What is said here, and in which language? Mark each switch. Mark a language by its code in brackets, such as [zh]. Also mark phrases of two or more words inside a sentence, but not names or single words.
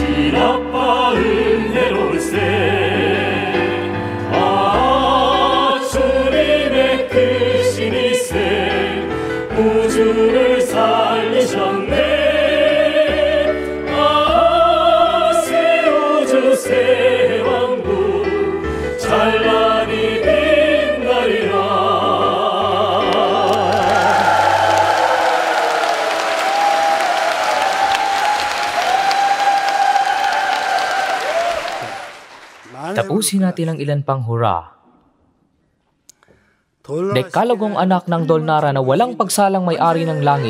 [ko] 아빠 은혜로울세 아 주님의 크신 이세 우주를 살리셨네 아 새 우주 새 왕국 찬란히 빛나리라 [tl] Tapusin natin ang ilan pang hura. Dekalogong anak ng Dolnara na walang pagsalang may-ari ng langit.